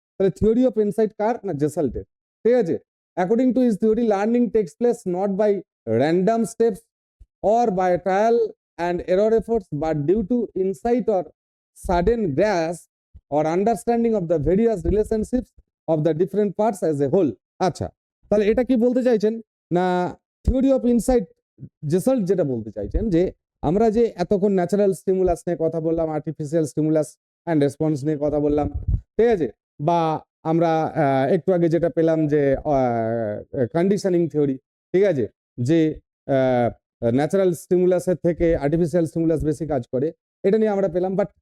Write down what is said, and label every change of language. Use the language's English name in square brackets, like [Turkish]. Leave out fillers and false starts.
[Bangla] তাহলে theory of insight কার না, জেসাল্টের, ঠিক আছে। [English] According to his theory, learning takes place not by random steps or by trial and error efforts, but due to insight or sudden grasp or understanding of the various relationships of the different parts as a whole. [Bangla] আচ্ছা, তাহলে এটা কি বলতে চাইছেন না, theory of insight জেসাল্ট যেটা বলতে চাইছেন যে আমরা যে এতক্ষণ ন্যাচারাল স্টিমুলাস নিয়ে কথা বললাম, আর্টিফিশিয়াল স্টিমুলাস অ্যান্ড রেসপন্স নিয়ে কথা বললাম, ঠিক আছে, বা আমরা একটু আগে যেটা পেলাম যে কন্ডিশনিং থিওরি, ঠিক আছে, যে ন্যাচারাল স্টিমুলাসের থেকে আর্টিফিশিয়াল স্টিমুলাস বেশি কাজ করে, এটা নিয়ে আমরা পেলাম।